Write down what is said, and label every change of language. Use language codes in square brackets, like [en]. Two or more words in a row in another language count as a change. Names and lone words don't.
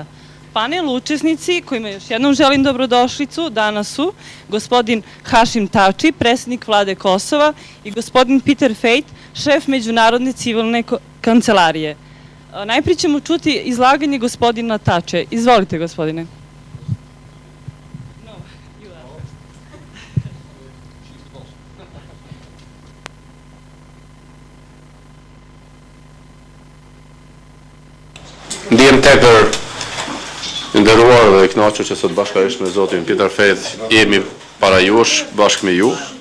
[sr] Panel učesnici, kojima još jednom želim dobrodošlicu, danas su gospodin Hašim Tači, predsjednik vlade Kosova, i gospodin Peter Fejt, šef Međunarodne civilne kancelarije. Najprije ćemo čuti izlaganje gospodina Tače. Izvolite, gospodine. [sq] Ndiem tepër nderuar dhe i kënaqur që sot bashkërisht me zotin Peter Fejt jemi para jush bashkë me ju.